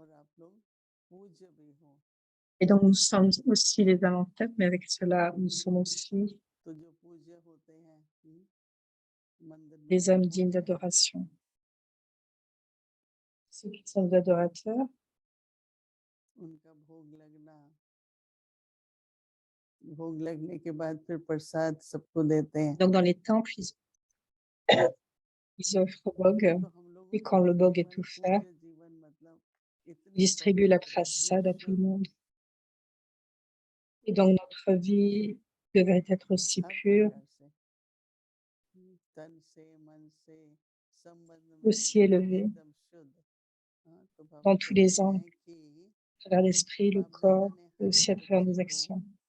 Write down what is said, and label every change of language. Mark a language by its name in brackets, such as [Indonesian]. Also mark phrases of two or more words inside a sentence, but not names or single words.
[French] Et donc, nous sommes aussi les âmes en tête, mais avec cela, nous sommes aussi les âmes dignes d'adoration. Ceux qui sont des adorateurs, [Hindi] भोग लगने के बाद फिर प्रसाद सबको देते हैं [French] donc dans les temples, ils offrent Bog, et quand le Bog est tout fait, ils distribuent la prasad à tout le monde. Et donc notre vie devrait être aussi pure, aussi élevée, dans tous les angles, à travers l'esprit, le corps, et aussi à travers nos actions.